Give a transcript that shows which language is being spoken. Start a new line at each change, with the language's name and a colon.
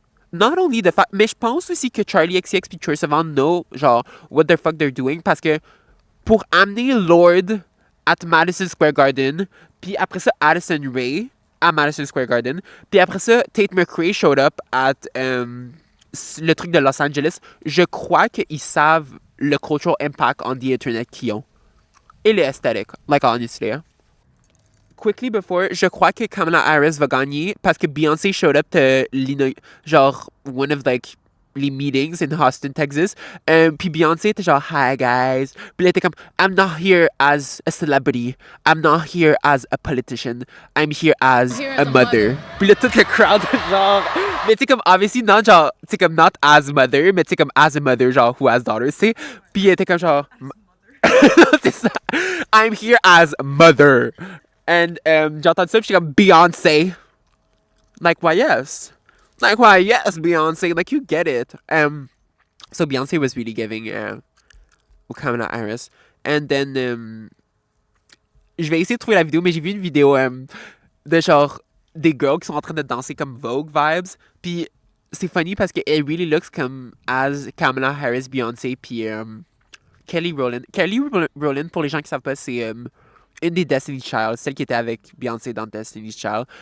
English: Not only the fact,
French: mais je pense aussi que Charlie XCX puis Troye Sivan know, genre,
English: what the fuck they're doing,
French: parce que pour amener Lorde at Madison Square Garden, puis après ça, Addison Rae à Madison Square Garden, puis après ça, Tate McRae showed up at le truc de Los Angeles, je crois qu'ils savent le
English: cultural impact on the internet
French: qu'ils ont. Et le aesthetic,
English: like honestly.
French: Quickly before, je crois que Kamala Harris va gagner parce que Beyoncé
English: showed up to
French: genre one of like les meetings in Austin, Texas. Puis Beyoncé était genre hi guys. Puis elle était comme
English: I'm not here as a celebrity. I'm not here as a politician. I'm here as a mother.
French: Puis là tout le crowd genre mais tu sais comme obviously not genre tu sais comme not as mother mais tu sais comme as a mother genre
English: who has daughters,
French: tu sais. Puis elle était comme genre c'est ça.
English: I'm here as mother.
French: And j'ai entendu ça, puis j'étais comme Beyoncé.
English: Like, why yes? Like, why yes, Beyoncé? Like, you get it. So Beyoncé was really giving Kamala Harris.
French: And then, je vais essayer de trouver la vidéo, mais j'ai vu une vidéo de genre des girls qui sont en train de danser comme Vogue vibes. Puis c'est funny parce que
English: it really looks
French: comme as Kamala Harris, Beyoncé, puis Kelly Rowland. Kelly Rowland, pour les gens qui savent pas, c'est une des Destiny's Child, celle qui était avec Beyoncé dans Destiny's Child.